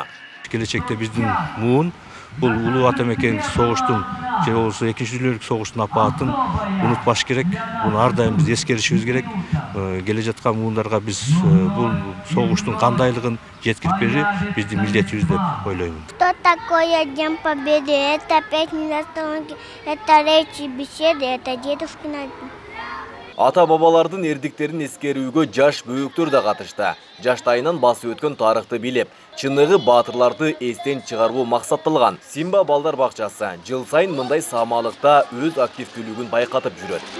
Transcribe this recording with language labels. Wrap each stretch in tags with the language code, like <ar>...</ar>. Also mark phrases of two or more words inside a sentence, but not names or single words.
<ky>Келечекте биздин муун бул улуу ата мекен согуштун же болбосо экинчи дүниөлүк согуштун апаатын унутпаш керек. Буну ар дайым биз эскеришибиз керек. Келе жаткан муундарга биз бул согуштун кандайлыгын жеткирип берүү биздин милдетибиз деп ойлоймун.</ky> <ru>Что такое День Победы? Это песни на струнке, это речи, беседы, это дедушкина.</ru> <ky>Ата-бабалардын эрдиктерин эскерүүгө жаш бөөктөр да катышты. Жаштайынан басып өткөн тарыхты билип, чыныгы баатырларды эстен чыгаруу максатталган. Симба балдар бакчасы жыл сайын мындай саамалыкта өз активдүүлүгүн байкатып жүрөт.</ky>